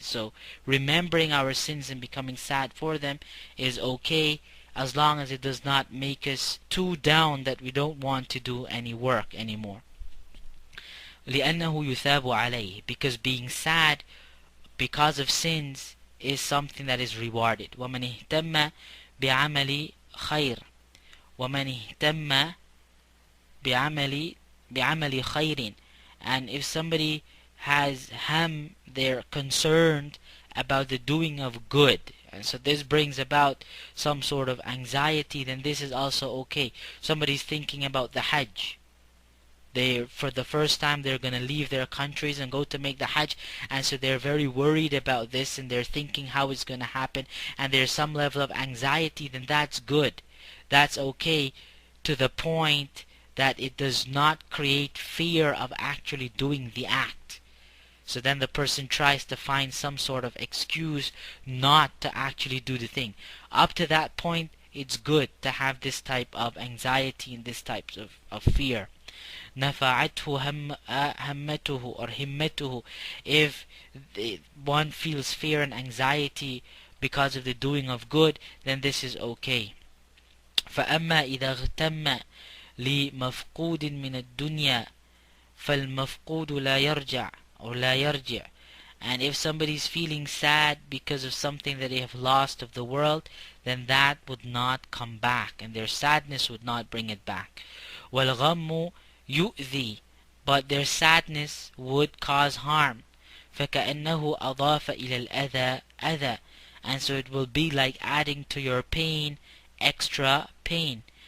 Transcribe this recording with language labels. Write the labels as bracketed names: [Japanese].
[English] So remembering our sins and becoming sad for them is okay, as long as it does not make us too down that we don't want to do any work anymore. [Arabic] لأنه يثاب عليه, [English] because being sad because of sins is something that is rewarded. [Arabic] ومن اهتم بعمل خير ومن اهتم بعمل خير. [English] And if somebody has ham, they're concerned about the doing of good, and so this brings about some sort of anxiety, then this is also okay. Somebody's thinking about the Hajj, For the first time they're going to leave their countries and go to make the Hajj, and so they're very worried about this, and they're thinking how it's going to happen, and there's some level of anxiety. Then that's good, that's okay, to the point that it does not create fear of actually doing the act. So then the person tries to find some sort of excuse not to actually do the thing. Up to that point, it's good to have this type of anxiety and this type of fear. [Arabic] نفعته همته or himmatuhu. [English] If one feels fear and anxiety because of the doing of good, then this is okay. [Arabic] فأما إذا اغتم لمفقود من الدنيا فالمفقود لا يرجع or لا يرجع. [English] And if somebody's feeling sad because of something that they have lost of the world, then that would not come back, and their sadness would not bring it back. [Arabic] وَالْغَمُّ يُؤْذِي, [English] but their sadness would cause harm. [Arabic] فَكَأَنَّهُ أَضَافَ إِلَى الْأَذَى أَذَى, [English] and so it will be like adding to your pain extra pain.